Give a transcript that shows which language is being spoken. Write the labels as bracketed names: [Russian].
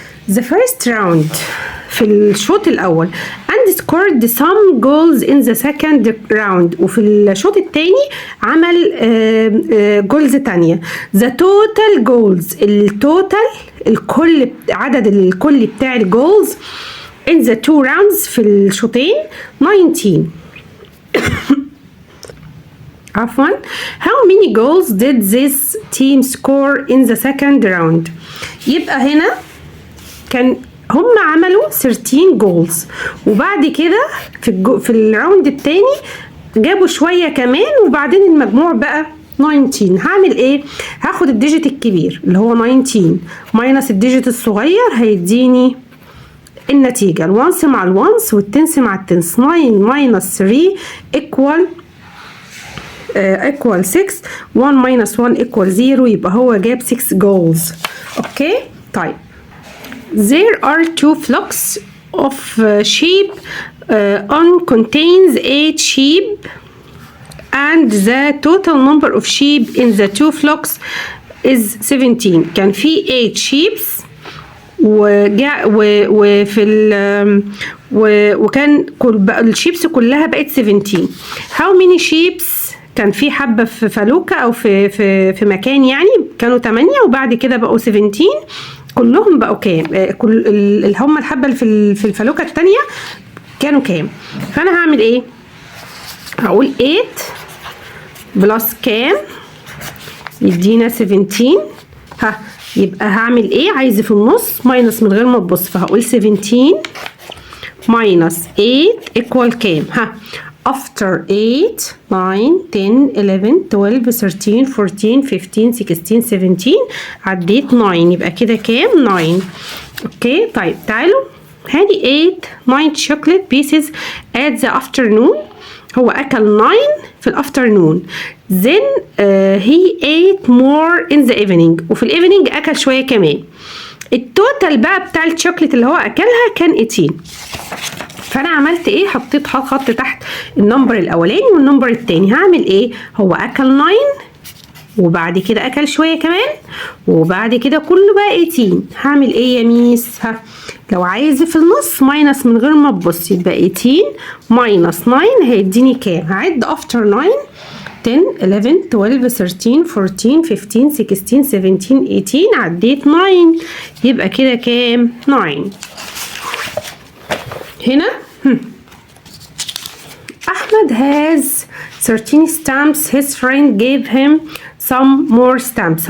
[English] The first round في الشوط الأول and scored some goals in the second round. [Arabic] وفي الشوط الثاني عمل جولز تانية. The total goals التوتال الكل عدد الكل بتاع الجولز in the two rounds في الشوطين 19. عفوا. How many goals did this team score in the second round؟ يبقى هنا كان هم عملوا 13 جولز، وبعد كده في الراوند التاني جابوا شوية كمان، وبعدين المجموع بقى 19. هعمل ايه؟ هاخد الديجيت الكبير اللي هو 19 ماينس الديجيت الصغير هيديني النتيجة. الوانس مع الوانس والتنس مع التنس. 9 ماينس 3 equal 6. [English] 1 minus 1 equal 0. [Arabic] يبقى هو جاب 6 goals. اوكي طيب. [English] There are 2 flocks of sheep on contains 8 sheep and the total number of sheep in the 2 flocks is 17. [Arabic] كان في 8 sheep وكان الشيبس كلها بقت 17. How many sheep؟ كان في حبة في فلوكة أو في مكان يعني كانوا 8 وبعد كده بقوا 17. كلهم بقوا كام؟ كل اللي هم الحبة اللي في الفلوكة التانية كانوا كام؟ فأنا هعمل إيه؟ هقول 8 بلس كام؟ يدينا 17. يبقى هعمل إيه؟ عايزة في النص ماينس من غير ما تبص، فهقول 17 ماينس 8 equal كام؟ after 8 9 10 11 12 13 14 15 16 17 عديت 9. يبقى كده كام؟ 9. [English] Okay طيب تعالوا هادي 9 chocolate pieces at the afternoon. [Arabic] هو اكل 9 في الافترنون. [English] then he ate more in the evening. [Arabic] وفي الايفنينج اكل شويه كمان. التوتال بقى بتاع الشوكليت اللي هو اكلها كان 18. فانا عملت ايه؟ حطيت خط تحت النمبر الاولاني والنمبر التاني. هعمل ايه؟ هو اكل 9 وبعد كده اكل شويه كمان وبعد كده كله بقى 18. هعمل ايه يا ميس؟ لو عايز في النص ماينس من غير ما تبص يبقى 18 ماينس 9 هيديني كام؟ هعد افتر 9 10 11 12 13 14 15 16 17 18 عديت 9. يبقى كده كام؟ 9. [English] هنا أحمد has 13 stamps. his friend gave him some more stamps.